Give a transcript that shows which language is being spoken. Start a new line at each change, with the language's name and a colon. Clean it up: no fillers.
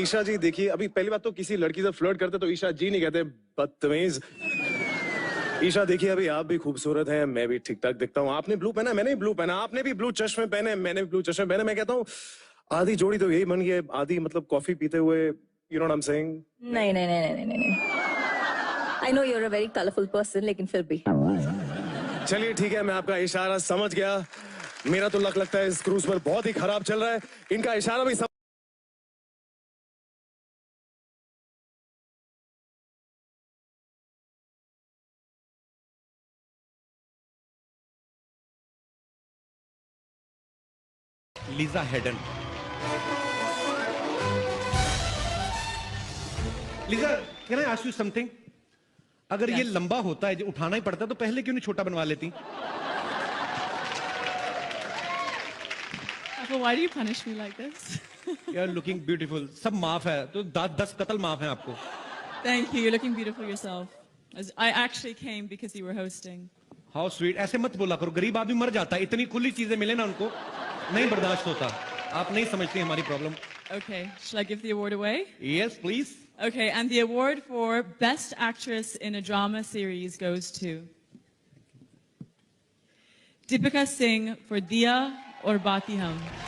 Hindi: ईशा जी देखिए, अभी पहली बात तो किसी लड़की से फ्लर्ट करते तो ईशा जी नहीं कहते, बदतमीज। ईशा देखिए, अभी आप भी खूबसूरत हैं, मैं भी ठीक ठाक दिखता हूँ। आपने ब्लू पहना, मैंने भी ब्लू पहना, आपने भी ब्लू चश्मे पहने, मैंने भी ब्लू चश्मे पहने। मैं कहता हूँ आधी जोड़ी तो यही बन गई है, आधी मतलब कॉफी पीते हुए,
English: You know what I am saying?
Hindi: नहीं।
English: I know you're a very colorful person,
Hindi: लेकिन फिर भी। चलिए ठीक है, मैं आपका इशारा समझ गया। मेरा तो लक लगता है इस क्रूज पर बहुत ही खराब चल रहा है। इनका इशारा भी Lisa Hayden. Lisa,
English: Can I ask you something?
Hindi: अगर ये लंबा होता है, जो उठाना ही पड़ता है, तो पहले क्यों नहीं छोटा बनवा लेती?
English: Well, why do you punish me like this? You are looking beautiful.
Hindi: सब माफ है, तो 10 कत्ल माफ है आपको।
English: Thank you. You're looking beautiful yourself. I actually came because you were hosting. How sweet.
Hindi: ऐसे मत बोला करो, गरीब आदमी मर जाता है। इतनी खुली चीजें मिले ना उनको, नहीं बर्दाश्त होता। आप नहीं समझती हमारी problem.
English: Okay. Shall I give the award away? Yes, please. Okay. And the award for Best Actress in a Drama Series goes to Deepika Singh for Diya Aur Baati Hum.